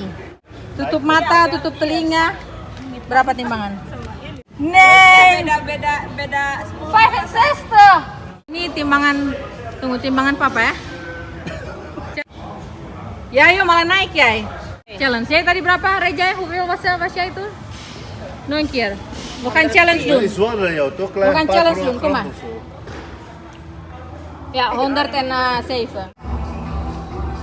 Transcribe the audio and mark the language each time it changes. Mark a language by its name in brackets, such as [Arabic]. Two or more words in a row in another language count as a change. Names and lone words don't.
[Indonesian] Tutup mata, tutup telinga. Berapa timbangan? Nih, beda 5 and 6 tuh. Ini timbangan, tunggu timbangan papa ya. Ya, yuk malah naik ya. Challenge. Jij tadi berapa, Reja? [Dutch] Hoeveel was itu? Nog een keer. We gaan challenge doen. Is zwaarder dan jou, toch? Klein We gaan paar challenge gram doen, kom maar. of zo. Ja, 107.